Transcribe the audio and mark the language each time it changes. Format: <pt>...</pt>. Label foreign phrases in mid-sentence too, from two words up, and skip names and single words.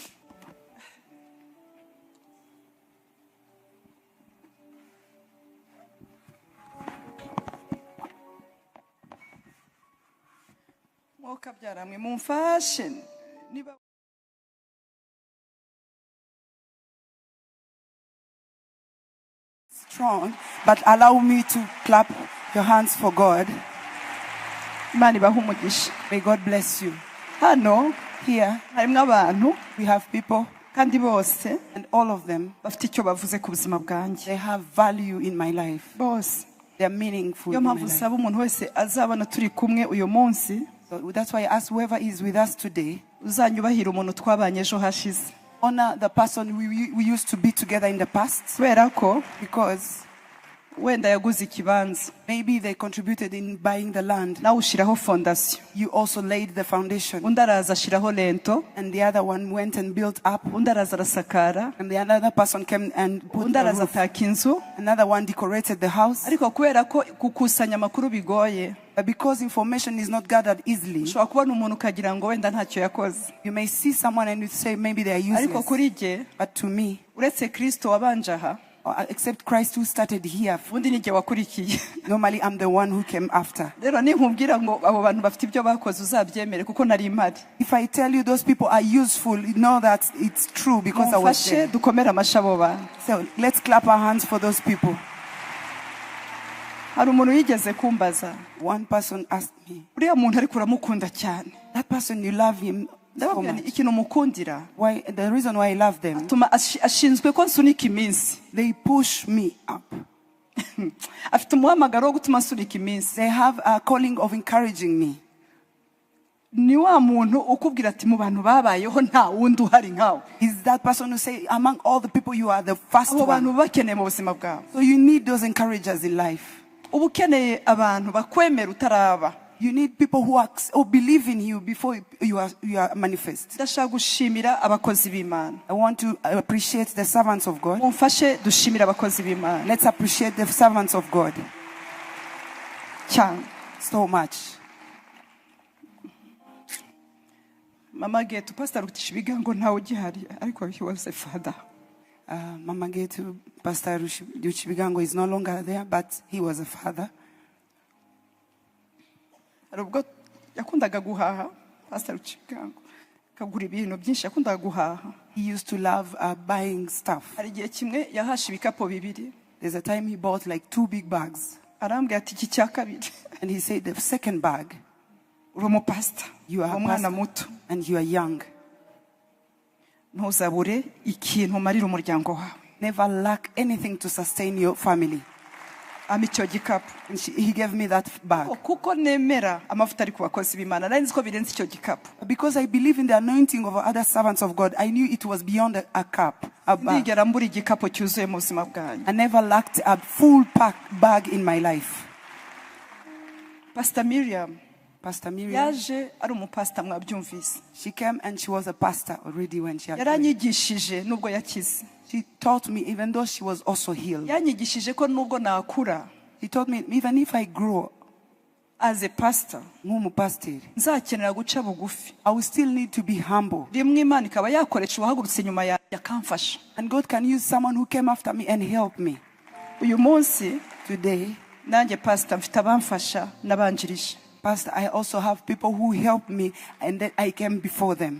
<rw>Mwoka byaramwe mumfashe niba</rw> <en>Strong, but allow me to clap your hands for God.</en> <rw>Imana ibahe umugisha.</rw> <en>May God bless you.</en> <rw>Hano</rw> <en>Here</en> <rw>harimo abantu</rw> <en>we have people,</en> <rw>kandi bose</rw> <en>and all of them,</en> <rw>bafite icyo bavuze ku buzima bwanjye.</rw> <en>they have value in my life.</en> <rw>Bose.</rw> <en>They are meaningful</en> <rw>Iyo</rw> <en>in my</en> <rw>mpamvu</rw> <en>life.</en> <rw>usaba umuntu wese azabona turi kumwe uyu munsi</rw> <en>So that's why I ask whoever is with us today,</en> <rw>uzanyubahira umuntu twabanye ejo hashize.</rw> <en>honor the person we used to be together in the past,</en> <rw>Kubera ko</rw> <en>because</en> <rw>wenda yaguze ikibanza</rw> <en>maybe they contributed in buying the land.</en> <rw>nawe ushiraho fondasiyo,</rw> <en>You also laid the foundation,</en> <rw>undi araza ashiraho lento,</rw> <en>and the other one went and built up,</en> <rw>undi araza arasakara,</rw> <en>and the other person came and put</en> <rw>undi</rw> <en>the</en> <rw>araza</rw> <en>roof.</en> <rw>ataka inzu.</rw> <en>Another one decorated the house.</en> <rw>Ariko kubera ko gukusanya amakuru bigoye,</rw> <en>But because information is not gathered easily,</en> <rw>ushobora kubona umuntu ukagira ngo wenda ntacyo yakoze.</rw> <en>you may see someone and you say maybe they are</en> <rw>Ariko</rw> <en>useless.</en> <rw>kuri jye</rw> <en>But to me,</en> <rw>uretse Kristo wabanje aha,</rw> <en>except Christ who started here,</en> <rw>ubundi ni jye wakurikiye.</rw> <en>normally I'm the one who came after.</en> <rw>Rero ninkubwira ngo abo bantu bafite ibyo bakoze uzabyemere kuko nari impari.</rw> <en>If I tell you those people are useful, you know that it's true because I was</en> <rw>Mumfashe</rw> <en>there.</en> <rw>dukomere amashyi abo bantu.</rw> <en>So let's clap our hands for those people.</en> <rw>Hari umuntu yigeze kumbaza,</rw> <en>One person asked me,</en> <rw>uriya muntu ariko uramukunda cyane.</rw> <en>that person, you love him so</en> <rw>Ndababwira nti</rw> <en>much.</en> <rw>ikintu mukundira</rw> <en>Why? The reason why I love them,</en> <rw>tuma ashinzwe ko nsunika iminsi.</rw> <en>they push me up.</en> <rw>Afite umuhamagaro wo gutuma nsunika iminsi.</rw> <en>They have a calling of encouraging me.</en> <rw>Ni wa muntu ukubwira ati mu bantu babayeho nta wundi uhari nkawe.</rw> <en>Is that person who say, among all the people, you are the first</en> <rw>Abo bantu</rw> <en>one.</en> <rw>bakeneye mu buzima bwawe.</rw> <en>So you need those encouragers in life.</en> <rw>Uba ukeneye abantu bakwemera utaraba.</rw> <en>You need people who believe in you before you are manifest.</en> <rw>Ndashaka gushimira abakozi b'Imana.</rw> <en>I want to appreciate the servants of God.</en> <rw>Mumfashe dushimira abakozi b'Imana.</rw> <en>Let's appreciate the servants of God</en> <rw>Cyane.</rw> <en>so much.</en> <rw>Mama Getu Pastor Rutishibiga ngo ntawe ugihari ariko</rw> <en>he was a father. Mama Getu, Pastor Ruchibigango is no longer there, but he was a father.</en> <rw>hari ubwo yakundaga guhaha Pastor Ruchibigango akagura ibintu byinshi yakundaga guhaha.</rw> <en>He used to love buying stuff.</en> <rw>hari igihe kimwe yahashe ibikapu bibiri.</rw> <en>There's a time he bought like 2 big bags.</en> <rw>arambwira ati iki cya kabiri</rw> <en>And he said, the second bag,</en> <rw>uri umupasita</rw> <en>you are a</en> <rw>umwana</rw> <en>pastor</en> <rw>muto</rw> <en>and you are young.</en> <rw>ntuzabure ikintu umarira umuryango wawe.</rw> <en>Never lack anything to sustain your family.</en> <rw>ama icyo gikapu</rw> <en>And he gave me that bag.</en> <rw>kuko nemera amavuta ari ku bakozi b'Imana nari nzi ko birenze icyo gikapu.</rw> <en>Because I believe in the anointing of other servants of God, I knew it was beyond a cup, a bag.</en> <rw>ndigera mbura igikapu cyuzuye mu buzima bwanjye.</rw> <en>I never lacked a full pack bag in my life.</en> <rw>Pastor Miriam</rw> <en>Pastor Miriam,</en> <rw>yaje ari umupasita mwabyumvise.</rw> <en>she came and she was a pastor already when she had.</en> <rw>yaranyigishije nubwo yakize.</rw> <en>She taught me, even though she was also healed.</en> <rw>yanyigishije ko nubwo nakura</rw> <en>She taught me, even if I grow, as a pastor pastor,</en> <rw>nzakenera guca bugufi.</rw> <en>I will still need to be humble.</en> <rw>rimwe Imana ikaba yakoresha uwahagurutse nyuma yakamfasha.</rw> <en>And God can use someone who came after me and help me.</en> <rw>uyu munsi</rw> <en>Today,</en> <rw>nanjye pastor mfite abamfasha n'abanjirije.</rw> <en>Pastor, I also have people who help me and then I came before them.</en>